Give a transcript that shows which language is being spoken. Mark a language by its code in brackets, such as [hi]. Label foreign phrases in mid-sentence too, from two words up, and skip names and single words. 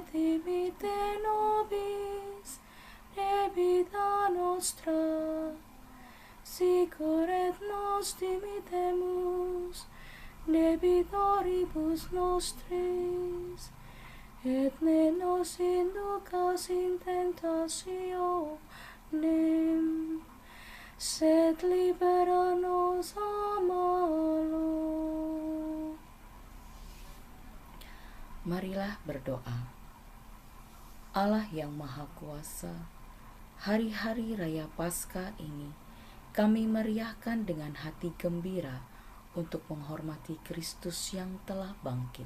[la] dimitte nobis debita nostra, sicur et nos dimittemus debitoribus nostris, et ne nos inducas in tentationem, sed libera nos a malo. [id] Marilah berdoa. Allah yang Maha Kuasa, hari-hari Raya Paskah ini kami meriahkan dengan hati gembira untuk menghormati Kristus yang telah bangkit.